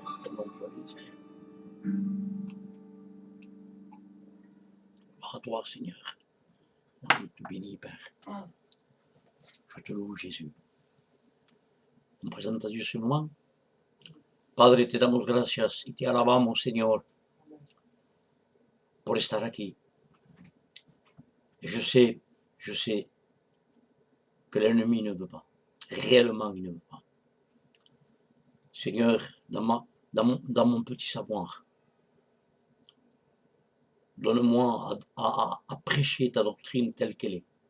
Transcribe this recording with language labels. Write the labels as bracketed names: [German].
[French] Que ton nom soit béni, Seigneur. Gloire à toi, Seigneur. Je te bénis, Père. Je te loue, Jésus. On présente à Dieu ce moment. [Spanish] Padre, te damos gracias y te alabamos, Señor, por estar aquí. [French] Et je sais que l'ennemi ne veut pas. Réellement, il ne veut pas. Seigneur, dans mon petit savoir, donne-moi à prêcher ta doctrine telle qu'elle est.